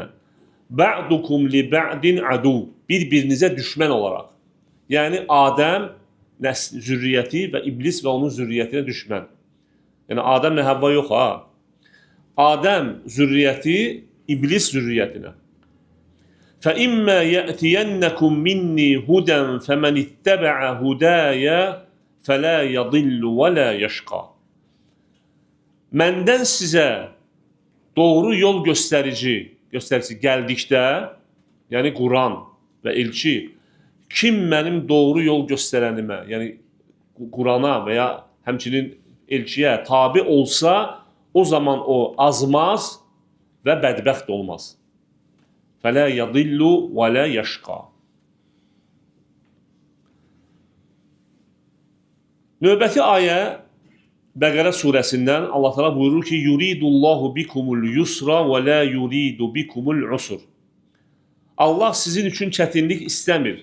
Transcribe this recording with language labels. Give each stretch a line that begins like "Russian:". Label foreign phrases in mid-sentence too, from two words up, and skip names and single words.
Arabic: بعضكم لبعض عدو.
Azerbaijani: Bir-birinizə düşmən olaraq. Yəni Adəm zürriyyəti və iblis və onun zürriyyətinə düşmən. Yəni Adəmlə Həvva yox ha. Adəm zürriyyəti iblis zürriyyətinə.
Arabic: فَإِمَّا يَأْتِيَنَّكُمْ مِنِّي هُدًى فَمَنِ اتَّبَعَ هُدَايَ فَلَا يَضِلُّ وَلَا يَشْقَى.
Azerbaijani: Məndən sizə doğru yol göstərici gəldikdə, yəni Quran və elçi, kim mənim doğru yol göstərənimə, yəni Qurana və ya həmçinin elçiyə tabi olsa, o zaman o azmaz və bədbəxt olmaz.
Arabic: فَلَا يَضِلُّ وَلَا يَشْقَى.
Azerbaijani: Növbəti ayə Bəqərə surəsindən Allah Teala buyurur ki,
Arabic: يريد الله بكم اليسر ولا يريد بكم العسر.
Azerbaijani: Allah sizin üçün çətinlik istəmir.